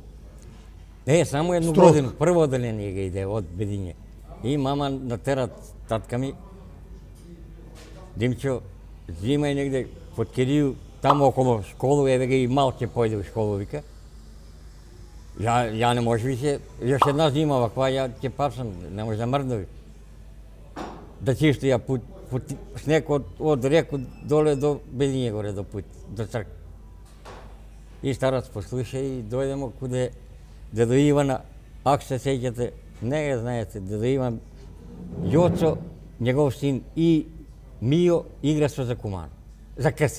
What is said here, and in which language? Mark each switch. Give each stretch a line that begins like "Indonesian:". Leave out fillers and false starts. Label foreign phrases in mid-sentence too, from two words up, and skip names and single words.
Serbian: Само едну строг. годину, прво одделение ga иде од Бедиње. И мама натера татка ми, Димчо, зимај негде под Кирiju, таму около школу, еве га и малке појде у школу, вика. Ja ne može više, još jedna zima ovakva, ja će papsam, ne može da mrdnovi. Da čisto ja put sneg od reku dole do Belinje gore do put, do crkve. I starac posluša i dojdemo kude Dedo Ivana, ako se sećate, ne ga znajete, Dedo Ivan, Joco, njegov sin i Mio igra su za Kumano, za Krsak.